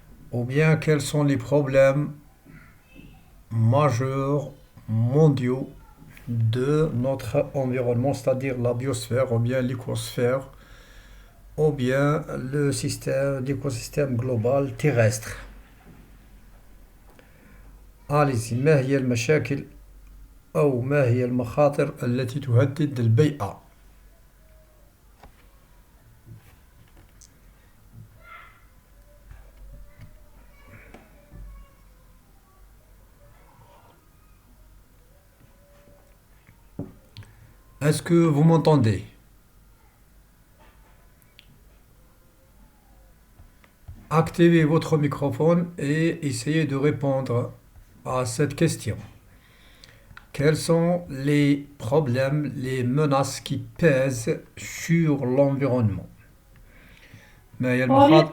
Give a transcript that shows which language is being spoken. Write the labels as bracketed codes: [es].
[fr] Ou bien quels sont les problèmes majeurs mondiaux de notre environnement, c'est-à-dire la biosphère ou bien l'écosphère ou bien le système l'écosystème global terrestre. Allez-y, [ar] ما هي المشاكل أو ما هي المخاطر التي تهدد البيئة؟ [fr] Est-ce que vous m'entendez? Activez votre microphone et essayez de répondre à cette question. Quels sont les problèmes, les menaces qui pèsent sur l'environnement? Mais il y a le مخاطر.